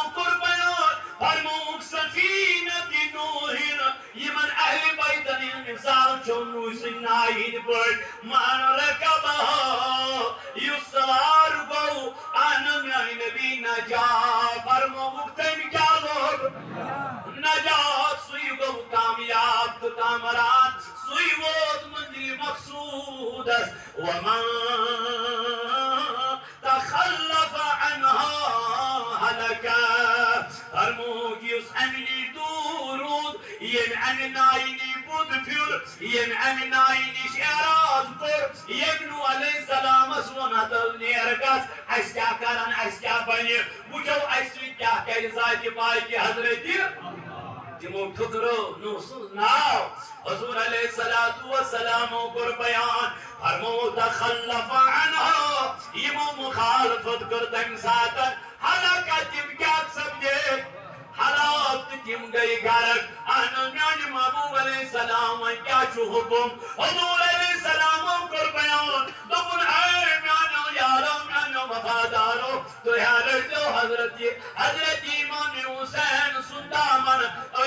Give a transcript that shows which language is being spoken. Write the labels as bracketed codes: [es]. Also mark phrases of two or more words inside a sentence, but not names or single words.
[ks] کوٚر بیان فرمووُکھ سفینۃ نوح یمن اہل بیتن ہٕنٛز مثال چھو نوح سٕنٛدۍ نایہِ ہٕنٛدۍ پٲٹھۍ [ar] من رکبہا [ks] یُس سوار گوٚو اَنہٕ میٛانہِ نبی نجات فرمووُکھ تٔمۍ کیٛاہ لوگ نجات سُے گوٚو کامیاب تہٕ کامران سُے ووت منزلِ مقصوٗدس ومن [ar] تخلف عنها هلك [ks] فرمووُکھ یُس اَمہِ نِش دوٗر روٗد ییٚمہِ اَمہِ نایہِ نِش بُد پھیُر ییٚمہِ اَمہِ نایہِ نِش اعراض کوٚر ییٚمہِ نوح علیہ السلامس ووٚن ہتو نیر گژھ اَسہِ کیٛاہ کرن اَسہِ کیٛاہ بنہِ وٕچھو اَسہِ سۭتۍ کیٛاہ کرِ ذاتِ پاکہِ حضرتِ تِمو ٹھُکرٲو نوح سُنٛد ناو حضور علیہ الصلوۃ والسلامو کوٚر بیان فرمووُکھ [ar] تخلف عنها [ks] یِمو مخالفت کٔر تمہِ ساتہٕ ہلاکت تِم کیٛاہ سپدے ہلاک تہٕ تِم گٔے غرق اہن میٛانہِ محبوٗب علیہ السلام وۄنۍ کیٛاہ چھُ حُکُم حضور علیہ السلامو کوٚر بیان دوٚپُن اے میٛانیو یارو میٛانیو وفادارو تُہۍ ہا رٔٹۍزیو حضرت امام حُسین سُنٛد دامن أتھۍ